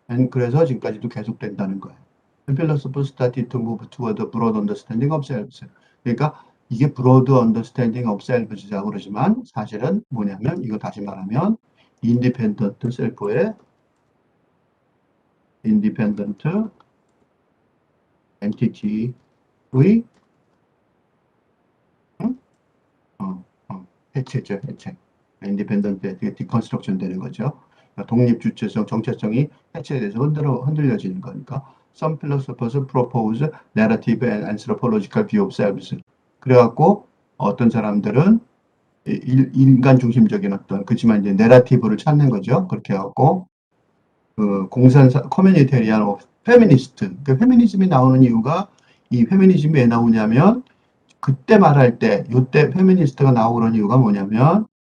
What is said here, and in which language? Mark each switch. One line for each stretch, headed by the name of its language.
Korean: 그래서 지금까지도 계속된다는 거예요.
English: Philosophers started to move toward a broad understanding of self.
Korean: 그러니까 이게
English: broad understanding of self
Korean: 이라고 그러지만 사실은 뭐냐면 이거 다시 말하면
English: independent self
Korean: 의
English: independent entity
Korean: 의 응? 해체죠, 해체. 인디펜던트에 디컨스트럭션 되는 거죠. 그러니까 독립 주체성, 정체성이 해체돼서 흔들려지는 거니까.
English: Some philosophers propose narrative and anthropological view of selves.
Korean: 그래갖고 어떤 사람들은 인간 중심적인 그렇지만 이제 내러티브를 찾는 거죠. 그렇게 해갖고 커뮤니테리안 페미니스트. 그 페미니즘이 나오는 이유가 이 페미니즘이 왜 나오냐면 그때 말할 때, 요때 페미니스트가 나오고 그런 이유가 뭐냐면